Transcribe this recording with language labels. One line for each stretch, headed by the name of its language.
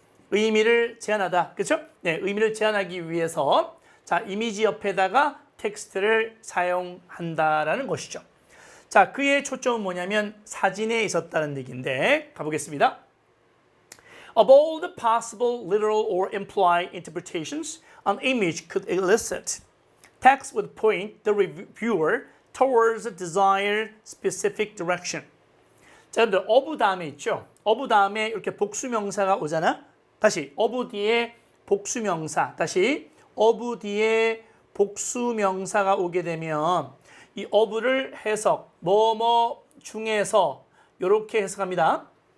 Korean: 의미를 제한하다. 그렇죠? 네, 의미를 제한하기 위해서 자, 이미지 옆에다가 텍스트를 사용한다라는 것이죠. 자, 그의 초점은 뭐냐면 사진에 있었다는 얘기인데 가보겠습니다.
English: Of all the possible literal or implied interpretations an image could elicit, text would point the viewer towards a desired specific direction.
Korean: 자, 여러분들 of 다음에 있죠? of 다음에 이렇게 복수명사가 오잖아? 다시 of 뒤에 복수명사, 다시 of 뒤에 복수명사가 오게 되면 이 of를 해석, 뭐뭐 중에서 이렇게 해석합니다.